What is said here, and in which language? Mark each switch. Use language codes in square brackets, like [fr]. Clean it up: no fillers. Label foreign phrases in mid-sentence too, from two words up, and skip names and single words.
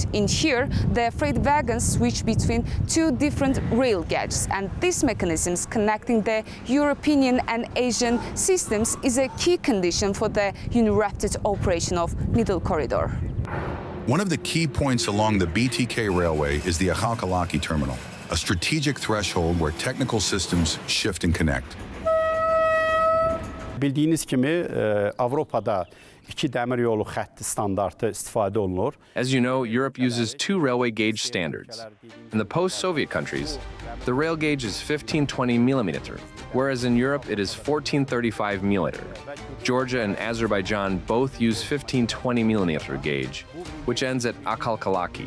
[en] In here, the freight wagons switch between 2 different rail gauges, and these mechanisms connecting the European and Asian systems is a key condition for the uninterrupted operation of Middle Corridor. One of the key points along the BTK railway is the Akhalkalaki terminal, a strategic threshold where technical systems shift and connect. [az] Bildiğiniz kimi Avrupa'da 2 dəmir yolu xətti standartı istifadə olunur. [en] As you know, Europe uses 2 railway gauge standards. In the post-Soviet countries, the rail gauge is 1520 millimeter, whereas in Europe it is 1435 millimeter. Georgia and Azerbaijan both use 1520 millimeter gauge, which ends at Akhalkalaki.